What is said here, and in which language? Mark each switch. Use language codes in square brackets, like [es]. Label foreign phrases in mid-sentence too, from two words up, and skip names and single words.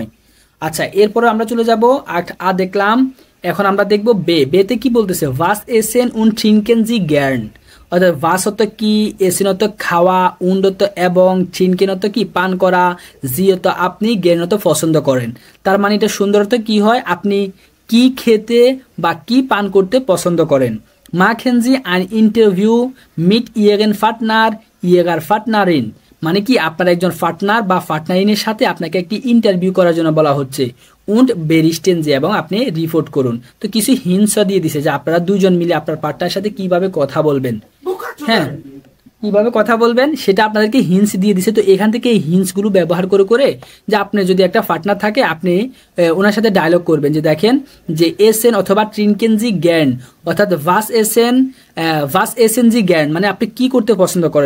[bn] আচ্ছা, এরপরে আমরা চলে যাব দেখলাম, এখন আমরা দেখবো বেতে কি বলতেছে, [de] Was essen und trinken Sie gern, [bn] অর্থাৎ ভাস অত কি, এসেন অত খাওয়া, উন্ডত এবং, ট্রিনকেন অত কি পান করা, জি অত আপনি, গ্যার্ন অত পছন্দ করেন। তার মানে এটা সুন্দরত কি হয়, আপনি কি খেতে বা কি পান করতে পছন্দ করেন। [de] machen Sie ein Interview mit Ihren Partner, Ihrer Partnerin, [bn] মানে কি আপনার একজন পার্টনার বা পার্টনারিনের সাথে আপনাকে একটি ইন্টারভিউ করার জন্য বলা হচ্ছে। [de] und berichten Sie, [bn] এবং আপনি রিপোর্ট করুন। তো কিছু হিন্টস দিয়ে দিছে যে আপনারা দুজন মিলে আপনার পার্টনারের সাথে কিভাবে কথা বলবেন, হ্যাঁ কিভাবে কথা বলবেন সেটা আপনাদেরকে হিন্টস দিয়ে দিছে। তো এখান থেকে এই হিন্টসগুলো ব্যবহার করে করে যে আপনি যদি একটা পার্টনার থাকে আপনি ওনার সাথে ডায়লগ করবেন যে দেখেন যে এসেন অথবা [de] trinken Sie gern, [bn] অর্থাৎ [de] Was essen Sie gern [bn] মানে আপনি কি করতে পছন্দ করেন।